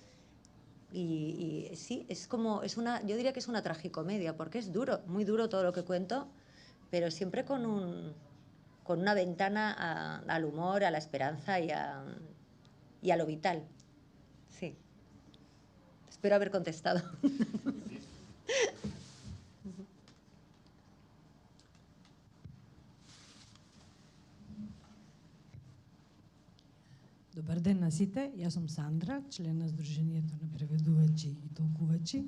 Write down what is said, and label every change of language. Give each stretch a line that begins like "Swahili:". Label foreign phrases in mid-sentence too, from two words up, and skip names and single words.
Spanish: Y sí, yo diría que es una tragicomedia, porque es duro, muy duro todo lo que cuento, pero siempre con una ventana al humor, a la esperanza y a lo vital. Sí. Espero haber contestado.
Macedonian: Добар ден на сите, јас сум Сандра, член на Сдруженијето на преведувачи и толкувачи.